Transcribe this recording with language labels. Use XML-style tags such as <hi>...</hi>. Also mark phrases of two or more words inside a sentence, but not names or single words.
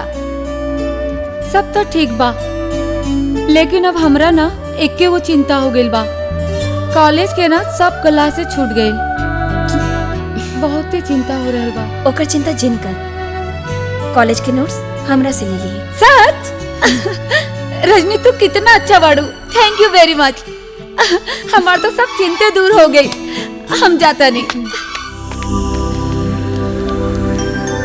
<bho>सब तो ठीक बा, लेकिन अब हमरा ना एके वो चिंता हो गइल बा। कॉलेज के ना सब क्लास से छूट गइल। बहुत ही चिंता हो रहल बा। ओकर चिंता जिन कर। कॉलेज के नोट्स हमरा से ले लिए। सच? रजनी तू कितना अच्छा बाड़ू।</bho> <en>thank you very much.</en> <bho>हमार तो सब चिंते दूर हो गई। हम जाता नहीं।</bho>